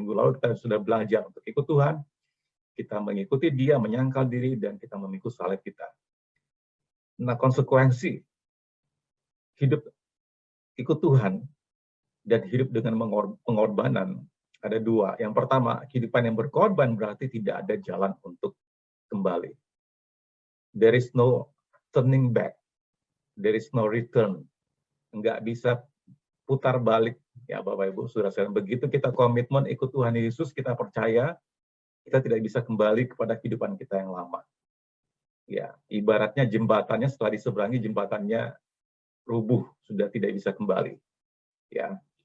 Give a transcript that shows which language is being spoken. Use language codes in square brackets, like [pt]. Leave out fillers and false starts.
[id] Minggu lalu kita sudah belajar untuk ikut Tuhan, kita mengikuti Dia, menyangkal diri, dan kita memikul salib kita. Nah, konsekuensi hidup ikut Tuhan dan hidup dengan pengorbanan ada dua. Yang pertama, kehidupan yang berkorban berarti tidak ada jalan untuk kembali. [en] There is no turning back, there is no return. [id] Nggak bisa putar balik, ya Bapak Ibu Saudara-saudara. Begitu kita komitmen ikut Tuhan Yesus, kita percaya kita tidak bisa kembali kepada kehidupan kita yang lama. Ya, ibaratnya jembatannya setelah diseberangi, jembatannya rubuh, sudah tidak bisa kembali. Ya.